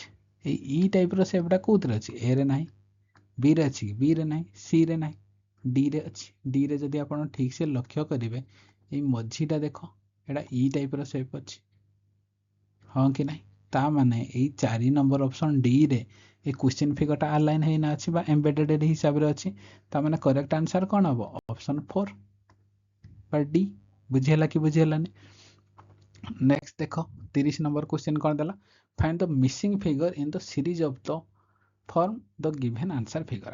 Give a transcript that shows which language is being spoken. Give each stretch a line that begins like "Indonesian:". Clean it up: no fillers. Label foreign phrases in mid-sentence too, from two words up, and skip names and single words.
Odia: ଏଇ
English: E typeର shapeଟା
Odia: କେଉଁଥିରେ ଅଛି ଏରେ ନାହିଁ ବିରେ ଅଛି କି ବିରେ ନାହିଁ ସିରେ ନାହିଁ ଡିରେ ଅଛି। ଡିରେ ଯଦି ଆପଣ ଠିକ୍ ସେ ଲକ୍ଷ୍ୟ କରିବେ ଏଇ ମଝିଟା ଦେଖ ଏଇଟା
English: E typeର shape
Odia: ଅଛି ହଁ କି ନାହିଁ। ତା ମାନେ ଏଇ 4 ନମ୍ବର ଅପସନ୍ ଡିରେ এই
English: question figureଟା
Odia: আলাইন ହେଇନା ଅଛି ବା ଏମ୍ବେଡେଡ୍ ହିସାବରେ ଅଛି। ତାମାନେ
English: correct answer
Odia: କ'ଣ ହେବ ଅପସନ୍ 4 ବା ଡି ବୁଝିହେଲା କି ବୁଝିହେଲାନି। ନେକ୍ସଟ ଦେଖ 30 ନମ୍ବର କ୍ୱେଶ୍ଚିନ୍ କ'ଣ ଦେଲା
English: find the missing figure in the series of the form the given answer figure.